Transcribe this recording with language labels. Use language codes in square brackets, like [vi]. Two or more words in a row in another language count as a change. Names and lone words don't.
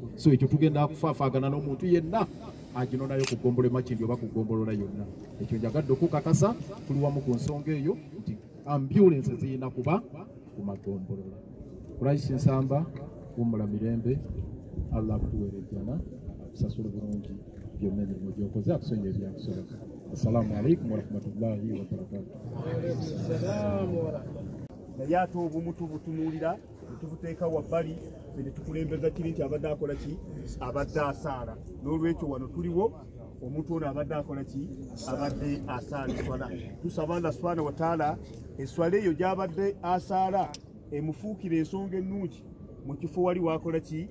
[lg] So ekyo tugenda kufaafaagana n'omuntu yenna aginonayo ku ggombolola Makindye oba ku ggombolola yonna. Ekyo njagadde okukakasa tuli wamu ku nsonga eyo nti ambulensi zirina kuba ku magombolola. Christ Nsamba kuwummula mirembe, Allah akutuweerejjana akusasule bulungi byonna emirimu gy'okoze akusonyiwe ebyakusobeka. [ar] السلام عليكم ورحمة الله وبركاته. [lg] Naye ate obumu tubutunuulira tubuteeka wabbali ne tukulembeza kiri nti abadde akola ki? Abadde asaala. N'olwekyo wano tuliwo omuntu ono abadde akola ki? Abadde asaala eswala. Tusaba [ar] الله سبحانه وتعالى [lg] eswala eyo gy'abadde asaala emufuukira ensonga ennungi mu kifo wali wakola ki?